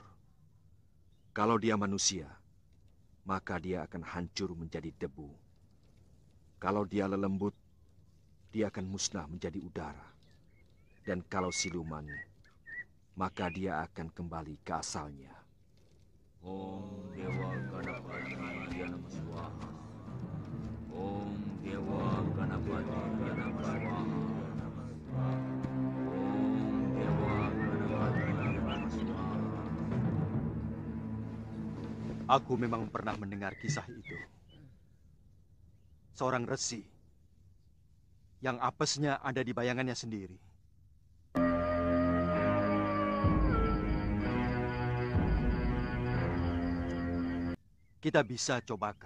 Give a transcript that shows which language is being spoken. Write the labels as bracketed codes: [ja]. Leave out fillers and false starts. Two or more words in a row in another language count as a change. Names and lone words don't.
[id] Kalau dia manusia, maka dia akan hancur menjadi debu. Kalau dia lelembut, dia akan musnah menjadi udara. Dan kalau siluman, maka dia akan kembali ke asalnya. [sa] Om Dewa Ganapati Yanama Swaha. Om Dewa Ganapati Yanama Swaha. Om Dewa Ganapati Yanama Swaha. [id] Aku memang pernah mendengar kisah itu. Seorang resi yang apesnya ada di bayangannya sendiri. Kita bisa cobakan.